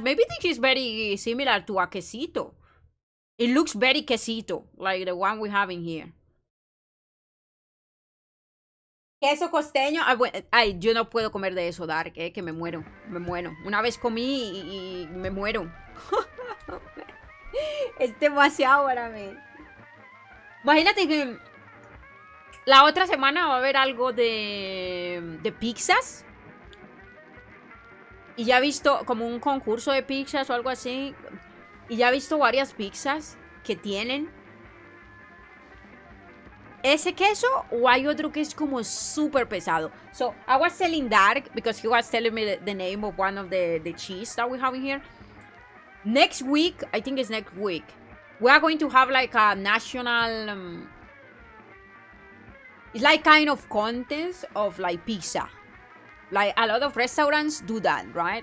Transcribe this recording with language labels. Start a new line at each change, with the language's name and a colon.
English: Maybe this is very similar to a quesito. It looks very quesito, like the one we have in here.
Spanish: Queso costeño. Ay, yo no puedo comer de eso, Dark, que me muero. Me muero. Una vez comí y me muero. Es demasiado para mí. Imagínate que la otra semana va a haber algo de pizzas. Y ya he visto como un concurso de pizzas o algo así. Y ya he visto varias pizzas que tienen ese queso, o hay otro que es como súper pesado.
English: So, I was telling Dark, because he was telling me the name of one of the cheese that we have in here. Next week, I think it's next week, we are going to have like a national... it's like kind of contest of like pizza. Like a lot of restaurants do that, right?